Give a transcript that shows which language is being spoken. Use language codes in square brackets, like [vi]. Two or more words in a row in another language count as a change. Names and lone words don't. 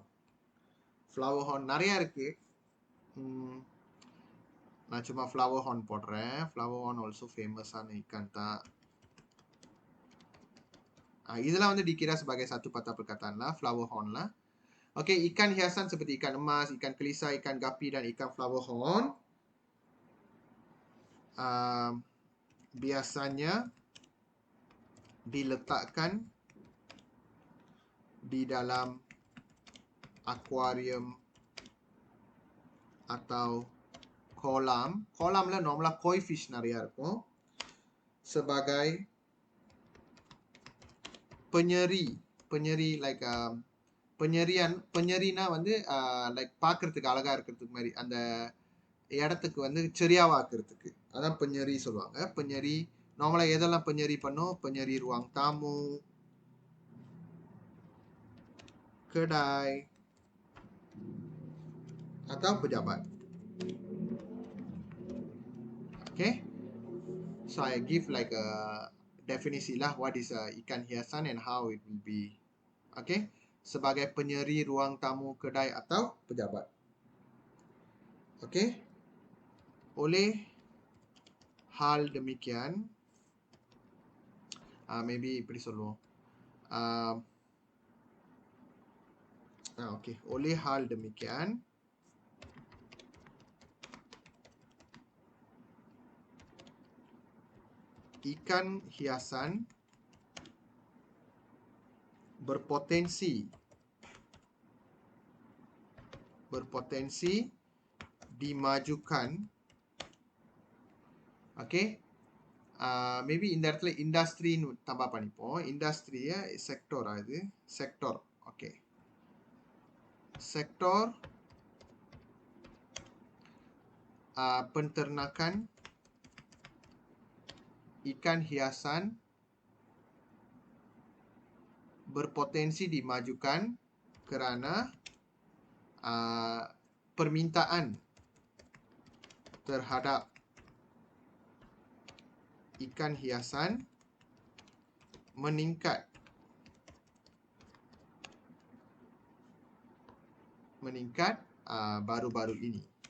[en] Flower horn [ta] நிறைய இருக்கு. நான் சும்மா [en] flower horn [ta] போடுறேன். [en] flower horn also famous [ms] ஆன ikan [ta] தான். இதெல்லாம் வந்து [ms] dikira sebagai satu patah perkataan lah, [en] flower horn [ms] lah. Oke, ikan hiasan seperti ikan emas, ikan kelisa, ikan gapi, dan ikan [en] flower horn [ms] biasanya diletakkan di dalam akuarium atau kolam. [ta] Kolamல [en] normally koi fish [ta] நிறைய இருக்கும். [ms] Sebagai penyeri [ta] like penyeriனா வந்து like பார்க்கிறதுக்கு அழகா இருக்கிறதுக்கு மாதிரி அந்த இடத்துக்கு வந்து செரியாவாக்குறதுக்கு அதான் penyeri சொல்லுவாங்க. penyeri நார்மலா எதெல்லாம் penyeri பண்ணும்? [ms] penyeri ruang tamu, kedai atau pejabat. [en] Okay, so I give like a [ms] definisi lah [en] what is [ms] ikan hiasan [en] and how it will be. [ms] Okay, sebagai penyeri ruang tamu, kedai atau pejabat. Okay, oleh hal demikian, maybe [ta] இப்படி சொல்லுவோம். [ms] Okay, oleh hal demikian, ikan hiasan berpotensi dimajukan. [ta] Okay, maybe இந்த இடத்துல இண்டஸ்ட்ரின்னு தப்பா பண்ணிப்போம். [en] industry sector [ta] அது செக்டர். ஓகே, [ms] sektor penternakan ikan hiasan berpotensi dimajukan kerana permintaan terhadap ikan hiasan meningkat baru-baru ini.